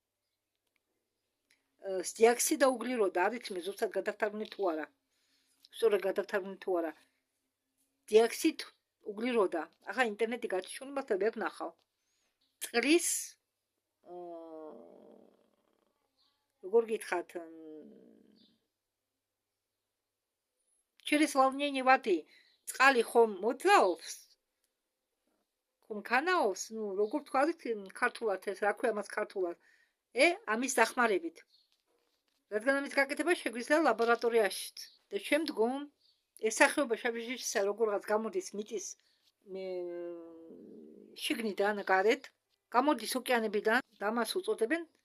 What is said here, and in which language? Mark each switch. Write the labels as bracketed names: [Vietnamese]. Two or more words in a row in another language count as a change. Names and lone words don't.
[Georgian] დიოქსიდი და უგლიროდი არის მე ზუსტად გადავთარგმნი თუ არა. სწორად გადავთარგმნი თუ არა. [Russian] диоксид углерода. [Georgian] ახლა ინტერნეტი გაჩვენება და ვერ ვნახავ. წყლის როგორ გითხრათ, [Russian] через волнение воды [Georgian] წყალი ხომ მოძრაობს, ხომ ქანაობს, როგორ თქვათ ქართულად ეს, რა ქვია მას ქართულად, ამის დახმარებით. რადგან ამის გაკეთება შეგვიძლია ლაბორატორიაშიც. და შემდგომ ეს სახეობა შავი ჟიჟისა როგორღაც გამოდის მიწის შიგნიდან გარეთ, გამოდის ოკეანებიდან და მას უწოდებენ